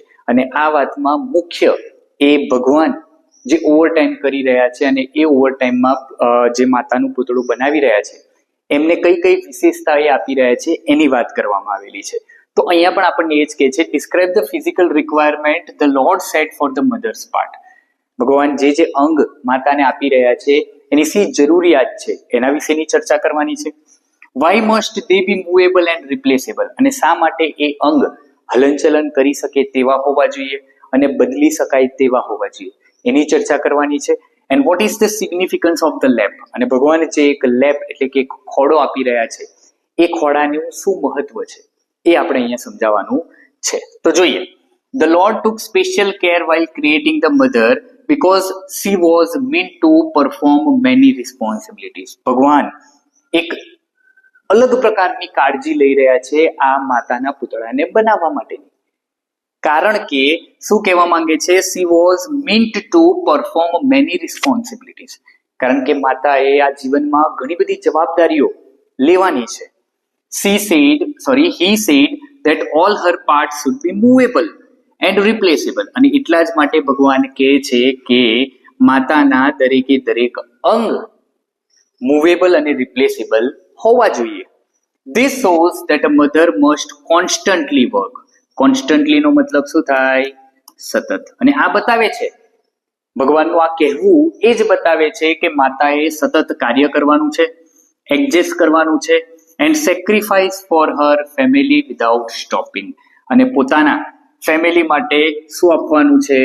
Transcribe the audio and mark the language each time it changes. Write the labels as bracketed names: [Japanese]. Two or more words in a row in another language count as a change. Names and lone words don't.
[Gujarati] અને આ વાતમાં મુખ્ય એ ભગવાન જે ઓવરટાઈમ કરી રહ્યા છે, અને એ ઓવરટાઈમમાં જે માતાનું પૂતળું બનાવી રહ્યા છે એમને કઈ વિશેષતા એ આપી રહ્યા છે એની વાત કરવામાં આવેલી છે. તો અહીંયા પણ આપણને એ જ કહે છે, [English] Describe the physical requirement the lord set for the mother's part. [Gujarati] ભગવાન જે અંગ માતાને આપી રહ્યા છે એની શી જરૂરિયાત છે એના વિશેની ચર્ચા કરવાની છે. [English] Why must they be movable and replaceable, [Gujarati] અને શા માટે એ અંગ હલનચલન કરી શકે તેવા હોવા જોઈએ અને બદલી શકાય તેવા હોવા જોઈએ, એની ચર્ચા કરવાની છે. [English] And what is the significance of the lamp, [Gujarati] અને ભગવાન જે એક લેમ્પ એટલે કે એક ખોડો આપી રહ્યા છે એ ખોડાનું શું મહત્વ છે એ આપણે અહીંયા સમજાવવાનું છે. તો જોઈએ, [English] The lord took special care while creating the mother because she was meant to perform many responsibilities. [Gujarati] ભગવાન એક અલગ પ્રકારની કાળજી લઈ રહ્યા છે આ માતાના પુતળાને બનાવવા માટેની, કારણ કે શું કહેવા માંગે છે, [English] she was meant to perform many responsibilities, [Gujarati] કારણ કે માતાએ આ જીવનમાં ઘણી બધી જવાબદારીઓ લેવાની છે. [English] he said that all her parts should be movable and replaceable, [Gujarati] અને એટલા જ માટે ભગવાન કહે છે કે માતાના દરેક અંગ મૂવેબલ અને રિપ્લેસેબલ હોવા જોઈએ. [English] This shows that a mother must constantly work. [Gujarati] કોન્સ્ટન્ટલી નો મતલબ શું થાય? સતત. અને આ બતાવે છે, ભગવાનનું આ કહેવું એ જ બતાવે છે કે માતાએ સતત કાર્ય કરવાનું છે, એડજસ્ટ કરવાનું છે, [English] and sacrifice for her family without stopping, [Gujarati] અને પોતાના ફેમિલી માટે શું આપવાનું છે?